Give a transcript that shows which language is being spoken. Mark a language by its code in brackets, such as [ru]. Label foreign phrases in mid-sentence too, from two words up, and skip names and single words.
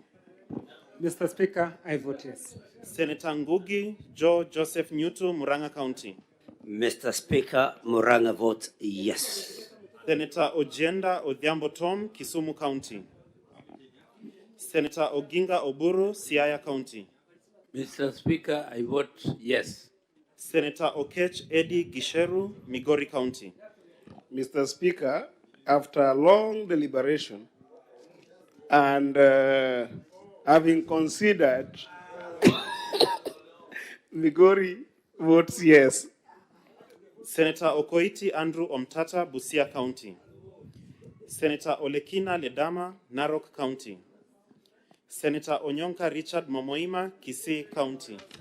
[en] Mr. Speaker, I vote yes. Senator Ngugi Joe Joseph Nyutu, Murang'a County. Mr. Speaker, Murang'a votes yes. Senator Ojienda Odhiambo Tom, Kisumu County. Senator Oginga Oburu, Siaya County. Mr. Speaker, I vote yes. Senator Okech Eddie Gisheru, Migori County. Mr. Speaker, after long deliberation and having considered, Migori votes yes. Senator Okoiti Andrew Omtata, Busia County. Senator Olekina Ledama, Narok County. Senator Onyonka Richard Momoima, Kisii County.